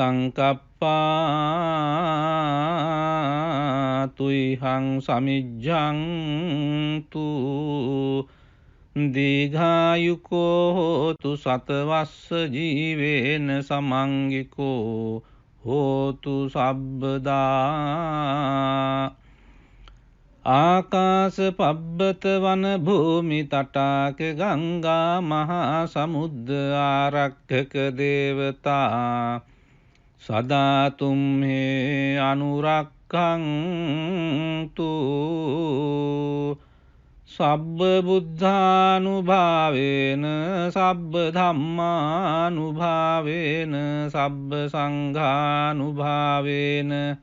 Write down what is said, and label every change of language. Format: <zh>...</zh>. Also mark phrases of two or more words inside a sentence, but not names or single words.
<pi>සංකප්පා තුයිහං සමිජ්ජන්තු දීඝායුකෝ හෝතු සතවස්ස ජීවේන සමංගිකෝ හෝතු සබ්බදා ආකාස පබ්බත වන භූමි තටාක ගංගා මහා සමුද්ද ආරක්ඛක දේවතා සදා තුම්හේ අනුරක්ඛන්තු සබ්බ බුද්ධානුභාවේන සබ්බ ධම්මානුභාවේන සබ්බ සංඝානුභාවේන</pi>